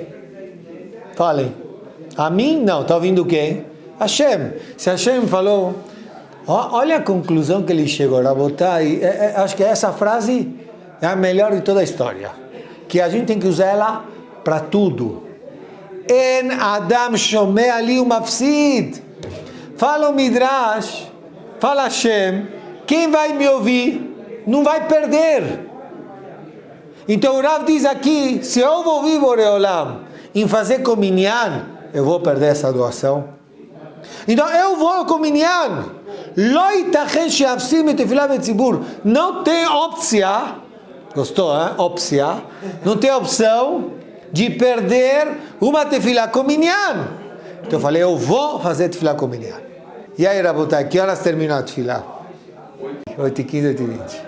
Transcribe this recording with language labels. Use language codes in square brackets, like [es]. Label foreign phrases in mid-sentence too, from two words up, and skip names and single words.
[pt] Falem. A mim? Não, estou ouvindo quem? Hashem. Se Hashem falou, olha a conclusão que ele chegou, Rabotai, acho que essa frase é a melhor de toda a história. Que a gente tem que usar ela para tudo. [he] אין אדם שומע לי ומפסיד. [pt] Fala o Midrash, fala Hashem, quem vai me ouvir não vai perder. Então o Rav diz aqui, se eu vou ouvir Boreolam em fazer com Minyan, eu vou perder essa doação. Então eu vou com Minyan. [he] לא יתכן שאפסיד תפילה בציבור. [pt] Não tem opção, gostou, hein? Opção. Não tem opção de perder uma tefilá com Minyan. Então eu falei, eu vou fazer tefilá com Minyan. E aí, Rabotai, que horas terminou a tefilá?